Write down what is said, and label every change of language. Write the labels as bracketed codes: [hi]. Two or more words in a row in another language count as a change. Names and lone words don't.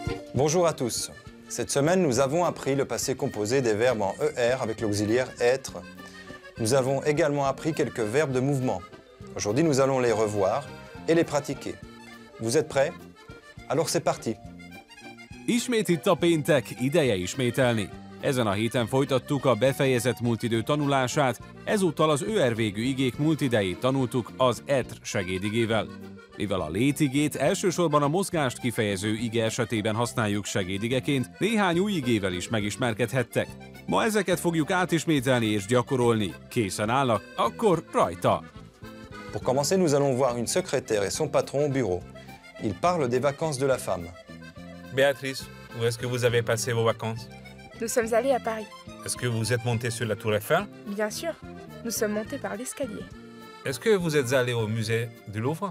[fr] Bonjour à tous. Cette semaine, nous avons appris le passé composé des verbes en ER avec l'auxiliaire être. Nous avons également appris quelques verbes de mouvement. Aujourd'hui, nous allons les revoir et les pratiquer. Vous êtes prêts? Alors c'est parti. [hu] Ismét itt a péntek, ideje ismételni. Ezen a héten folytattuk a befejezett múltidő tanulását, ezúttal az ÖR végű igék múltidejét tanultuk az ETR segédigével. Mivel a létigét elsősorban a mozgást kifejező ige esetében használjuk segédigeként, néhány új igével is megismerkedhettek. Ma ezeket fogjuk átismételni és gyakorolni. Készen állnak? Akkor rajta! [fr] Pour commencer, nous allons voir une secrétaire et son patron au bureau. Ils parlent des vacances de la femme. Béatrice, où est-ce que vous avez passé vos vacances? Nous sommes allés à Paris. Est-ce que vous êtes monté sur la Tour Eiffel? Bien sûr, nous sommes montés par l'escalier. Est-ce que vous êtes allé au musée du Louvre?